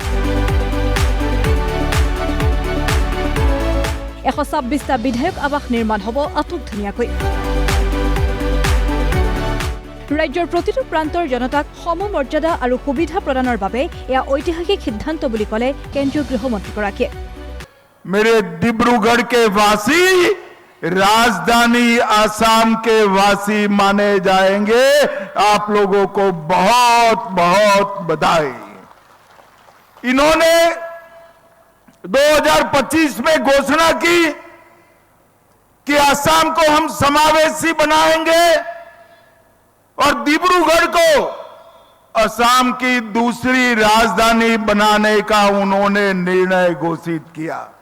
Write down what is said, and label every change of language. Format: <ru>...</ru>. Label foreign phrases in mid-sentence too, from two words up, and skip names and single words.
<as>126টা বিধায়ক আৱাস নিৰ্মাণ হ'ব আটকধুনীয়াকৈ। ৰাজ্যৰ প্ৰতিটো প্ৰান্তৰ জনতাক সমমৰ্যাদা আৰু সুবিধা প্ৰদানৰ বাবে এয়া ঐতিহাসিক সিদ্ধান্ত বুলি ক'লে কেন্দ্ৰীয় গৃহমন্ত্ৰীগৰাকীয়ে।</as> <hi>मेरे डिब्रूगढ़ के वासी राजधानी आसाम के वासी माने जाएंगे। आप लोगों को बहुत बहुत बधाई। इन्होंने 2025 में घोषणा की कि आसाम को हम समावेशी बनाएंगे और डिब्रूगढ़ को असम की दूसरी राजधानी बनाने का उन्होंने निर्णय घोषित किया।</hi>